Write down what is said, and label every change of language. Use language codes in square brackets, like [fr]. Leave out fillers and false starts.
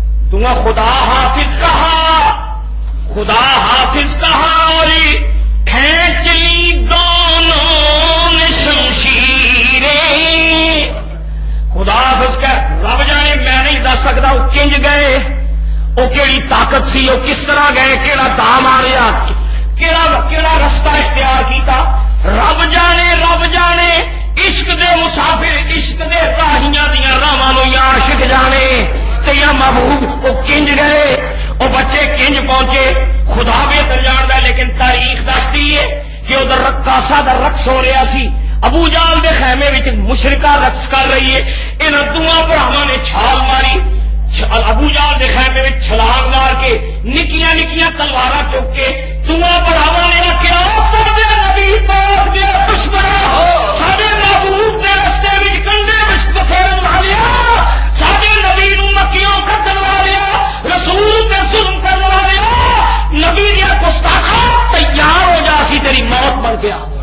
[ur] تمہیں خدا حافظ کہا خدا حافظ کہا اور کھینچ لی دونوں نے شمشیریں. [pa] خدا حافظ کہ رب جانے [ur] میں نہیں دس سکتا [pa] وہ کنج گئے وہ کیڑی طاقت سی وہ کس طرح گئے کیڑا دا ماریا کیڑا رستہ اختیار کیتا. رب جانے عشق دے مسافر عشق دے راہیاں دیا راواں یا عاشق جانے تے یا محبوب وہ کنج گئے وہ بچے کنج پہنچے. [ur] خدا بہتر جانتا ہے لیکن تاریخ دستی ہے کہ ادھر [pa] رقاصہ دا رقص ہو رہا سی. ابو جہل دے خیمے وچ مشرکہ رقص کر رہی ہے. انہاں دونوں بھراواں نے چھال ماری. ابو جہل دے خیمے وچ چھلانگ مار کے نکیاں نکیاں تلواراں چک کے دونوں بھراواں نے آخیا سب دے نبی پاک دے دشمناں ساڈے محبوب دے رستے وچ کنڈے وچ پھیرن والیا ساڈے نبی نو مکیوں کٹن والیا رسول تے ظلم کرن والیا نبی دیا گستاخا تیار ہو جا سی تیری موت بن کے آ.